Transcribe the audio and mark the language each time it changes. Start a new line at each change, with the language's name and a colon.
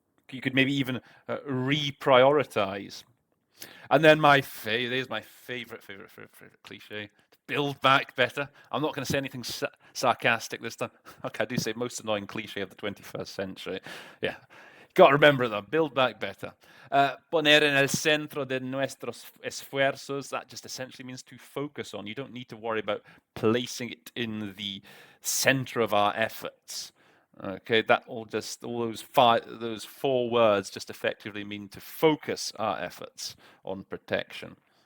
English: You could maybe even reprioritize. And then there's my favorite cliche. Build back better. I'm not going to say anything sarcastic this time. Okay, I do say most annoying cliche of the 21st century. Yeah, got to remember that. Build back better.
Spanish: Poner en el centro de nuestros esfuerzos.
English: That just essentially means to focus on. You don't need to worry about placing it in the center of our efforts. Okay, all those four words just effectively mean to focus our efforts on protection.